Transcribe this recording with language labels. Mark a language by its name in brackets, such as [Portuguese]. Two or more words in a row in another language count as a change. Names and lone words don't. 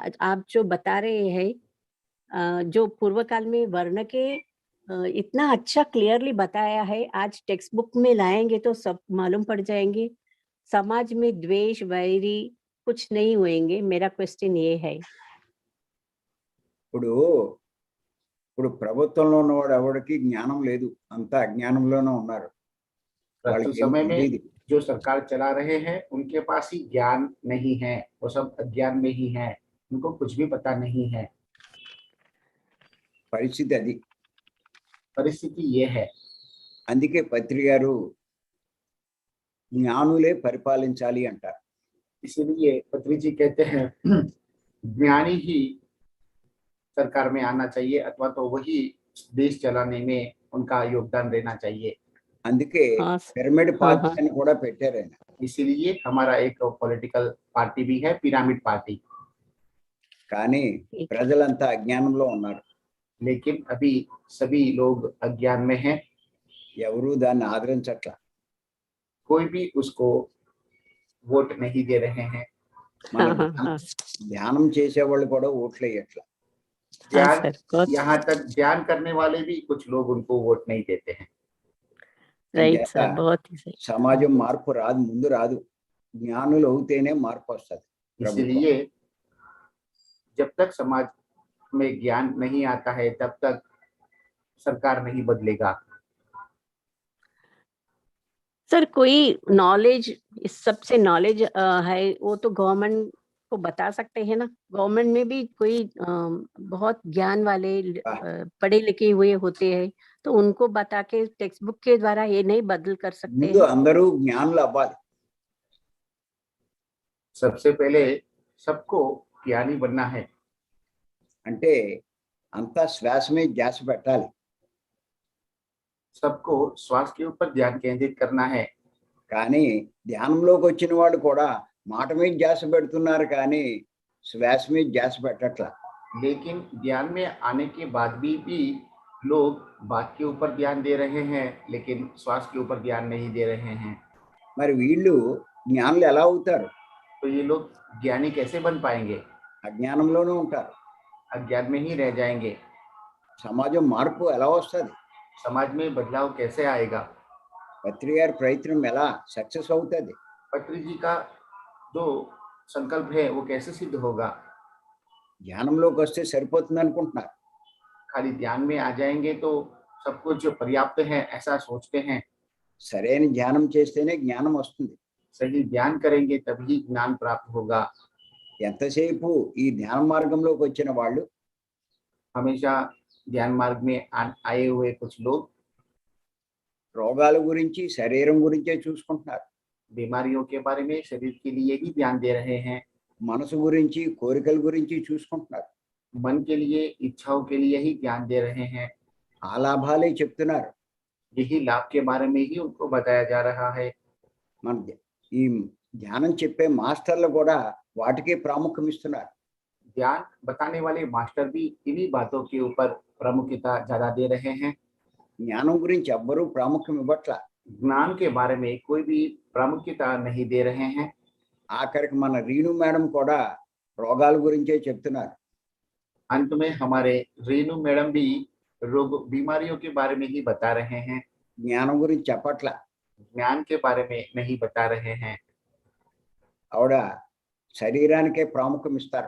[Hindi] आप जो बता रहे हैं, जो पूर्व काल में वर्ण के इतना अच्छा क्लियरली बताया है, आज [English] text book [Hindi] में लाएंगे तो सब मालूम पड़ जाएंगे। समाज में द्वेष, वैरी कुछ नहीं होएंगे। मेरा क्वेश्चन ये है। [Telugu] ఇప్పుడు ప్రభుత్వంలో ఉన్నవాడు ఎవరికి జ్ఞానం లేదు, అంతా అజ్ఞానంలోనే ఉన్నారు. [Hindi] प्रस्तुत समय में जो सरकार चला रहे हैं उनके पास ही ज्ञान नहीं है, वो सब अज्ञान में ही है, उनको कुछ भी पता नहीं है. [Telugu] పరిస్థితి అది. [Hindi] परिस्थिति ये है. [Telugu] అందుకే పత్రి గారు జ్ఞానులే పరిపాలించాలి అంటారు. [Hindi] इसलिए पत्री जी कहते हैं ज्ञानी ही सरकार में आना चाहिए, अथवा तो वही देश चलाने में उनका योगदान देना चाहिए. [Telugu] అందుకే పిరమిడ్ పార్టీ అని కూడా పెట్టారు ఆయన. [Hindi] इसीलिए हमारा एक [English] political party [Hindi] भी है, पिरामिड पार्टी. [Telugu] కానీ ప్రజలంతా అజ్ఞానంలో ఉన్నారు. [Hindi] लेकिन अभी सभी लोग अज्ञान में हैं. [Telugu] ఎవరు దాన్ని ఆదరించట్లా. [Hindi] कोई भी उसको वोट नहीं दे रहे हैं. [Telugu] ధ్యానం చేసే వాళ్ళు కూడా ఓట్లు వేయట్లా. [Hindi] हाँ ध्यान, सर, बहुत यहाँ तक ध्यान करने वाले भी कुछ लोग उनको वोट नहीं देते हैं। राइट [Telugu] అంచేత [Hindi] सर, बहुत ही सही। [Telugu] సమాజం మార్పు రాదు, ముందు రాదు. జ్ఞానులు అవుతేనే మార్పు వస్తుంది. [Hindi] इसीलिए जब तक समाज में ज्ञान नहीं आता है तब तक सरकार नहीं बदलेगा। सर कोई नॉलेज, इस सबसे नॉलेज है वो तो गवर्नमेंट को बता सकते हैं ना। गवर्नमेंट में भी कोई बहुत ज्ञान वाले पढ़े लिखे हुए होते हैं, तो उनको बता के [English] text book [Hindi] के द्वारा ये नहीं बदल कर सकते [Telugu] ముందు [Hindi] हैं। [Telugu] అందరూ జ్ఞానులు అవ్వాలి. [Hindi] सबसे पहले सबको ज्ञानी बनना है। [Telugu] అంటే అంతా శ్వాస మీద ధ్యాస పెట్టాలి. [Hindi] सबको श्वास के ऊपर ध्यान केंद्रित करना है। [Telugu] కానీ ధ్యానంలోకి వచ్చిన వాళ్ళు కూడా మాట మీద ధ్యాస పెడుతున్నారు, కానీ శ్వాస మీద ధ్యాస పెట్టట్లా. [Hindi] लेकिन ज्ञान में आने के बाद भी लोग बात के ऊपर ध्यान दे रहे हैं, लेकिन श्वास के ऊपर ध्यान नहीं दे रहे हैं। [Telugu] మరి వీళ్ళు జ్ఞానులు ఎలా అవుతారు? [Hindi] तो ये लोग ज्ञानी कैसे बन पाएंगे? [Telugu] అజ్ఞానంలోనే ఉంటారు. [Hindi] अज्ञान में ही रह जाएंगे। [Telugu] సమాజం మార్పు ఎలా వస్తుంది? [Hindi] समाज में बदलाव कैसे आएगा? [Telugu] పత్రి గారి ప్రయత్నం ఎలా సక్సెస్ అవుతుంది? [Hindi] पत्री जी का जो संकल्प है वो कैसे सिद्ध होगा? [Telugu] ధ్యానంలోకి వస్తే సరిపోతుంది అనుకుంటున్నారు. [Hindi] खाली ध्यान में आ जाएंगे तो सब कुछ जो पर्याप्त है ऐसा सोचते हैं। [Telugu] సరైన ధ్యానం చేస్తేనే జ్ఞానం వస్తుంది. [Hindi] सही ध्यान करेंगे तभी ज्ञान प्राप्त होगा। [Telugu] ఎంతసేపు ఈ ధ్యాన మార్గంలోకి వచ్చిన వాళ్ళు [Hindi] हमेशा ध्यान मार्ग में आए हुए कुछ लोग [Telugu] రోగాల గురించి శరీరం గురించే చూసుకుంటున్నారు. [Hindi] बीमारियों के बारे में, शरीर के लिए ही ध्यान दे रहे हैं। [Telugu] మనసు గురించి కోరికల గురించి చూసుకుంటున్నారు. [Hindi] मन के लिए, इच्छाओं के लिए ही ध्यान दे रहे हैं। [Telugu] ఆ లాభాలే చెప్తున్నారు. [Hindi] यही लाभ के बारे में ही उनको बताया जा रहा है। [Telugu] మన ఈ ధ్యానం చెప్పే మాస్టర్లు కూడా వాటికే ప్రాముఖ్యం ఇస్తున్నారు. [Hindi] ध्यान बताने वाले मास्टर भी इन्हीं बातों के ऊपर प्रामुख्यता ज्यादा दे रहे हैं। [Telugu] జ్ఞానం గురించి ఎవ్వరూ ప్రాముఖ్యం ఇవ్వట్ల. [Hindi] ज्ञान के बारे में कोई भी प्रामुख्यता नहीं दे रहे हैं। [Telugu] ఆఖరికి మన రీను మేడం కూడా రోగాల గురించే చెప్తున్నారు. [Hindi] अंत में हमारे रेणु मैडम भी रोग बीमारियों के बारे में ही बता रहे हैं। [Telugu] జ్ఞానం గురించి చెప్పట్ల. [Hindi] ज्ञान के बारे में नहीं बता रहे हैं। [Telugu] ఆవిడ శరీరానికే ప్రాముఖ్యం ఇస్తారు.